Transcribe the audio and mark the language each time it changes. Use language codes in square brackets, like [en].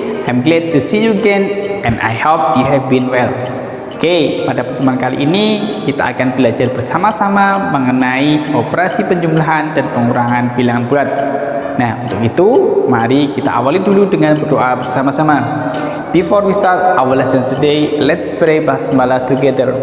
[en] I'm glad to see you again and I hope you have been well. [id] Oke, pada pertemuan kali ini kita akan belajar bersama-sama mengenai operasi penjumlahan dan pengurangan bilangan bulat. Nah, untuk itu mari kita awali dulu dengan berdoa bersama-sama. [en] Before we start our lesson today, let's pray basmalah together.